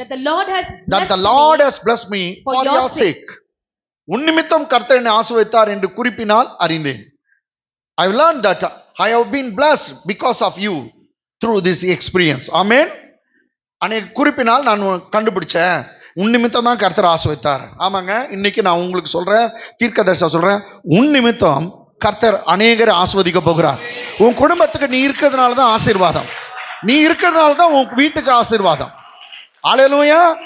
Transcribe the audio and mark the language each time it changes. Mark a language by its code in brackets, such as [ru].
[en] That the Lord has blessed me for your sake. [ta] உன் நிமித்தம் கர்த்தரனை ஆசீர்வதித்தார் என்று குறிப்பினால் அறிந்தேன். [en] I have learned that I have been blessed because of you through this experience. Amen. [ta] அன்னைக்கு குறிப்பினால் நான் கண்டுபிடிச்சேன், உன் நிமித்தம் தான் கர்த்தர் ஆசீர்வதித்தார். ஆமாங்க, இன்னைக்கு நான் உங்களுக்கு சொல்றேன், தீர்க்கதரிசனம் சொல்றேன், உன் நிமித்தம் கர்த்தர் அநேகரை ஆசீர்வதிக்க போகிறார். உன் குடும்பத்துக்கு நீ இருக்கிறதுனால தான் ஆசீர்வாதம், நீ இருக்கிறதுனால தான் உன் வீட்டுக்கு ஆசீர்வாதம். ஹல்லேலூயா.